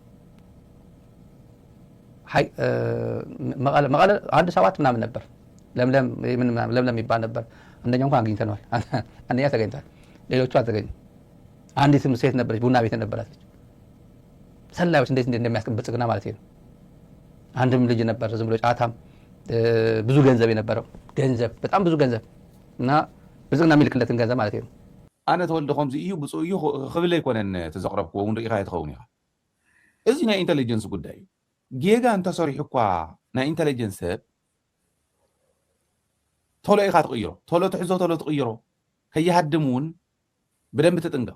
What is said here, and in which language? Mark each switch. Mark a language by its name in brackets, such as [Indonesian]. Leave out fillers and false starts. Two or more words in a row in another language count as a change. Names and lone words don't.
[Amharic] መቀለ አንድ 7 ምናምን ነበር። ለምለም ይባል ነበር። አንደኛው እንኳን አግኝተነዋል። አንደኛ ተገኝቷል፣ ሌሎቹ አልተገኙም። አንዲትም ሴት ነበረች፣ ቡና ቤት ነበራት ልጅ። ሰላዮች እንዴት እንደሚያስቀምጥ ብልጽግና ማለት ነው። አንድም ልጅ ነበር ዝም ብሎ ጫታም ብዙ ገንዘብ የነበረው ገንዘብ በጣም ብዙ ገንዘብ እና ብልጽግና የሚልክለትን ገንዘብ ማለት ነው። [Tigrinya] ኣነ ተወልደ ከምዚ እዩ ብፁዕ እዩ ክብል ኣይኮነን ተዘቕረብክዎ እውን ርኢኻ ትኸውን ኢኻ። እዚ ናይ ኢንተሊጀንስ ጉዳይ ጌጋ እንተሰሪሑ እኳ ናይ ኢንተሊጀንስ ሰብ ቶሎ ኢኻ ትቕይሮ፣ ቶሎ ትሕዞ፣ ቶሎ ትቕይሮ። ከይሃድም እውን ብደንቢ ትጥንቀቕ።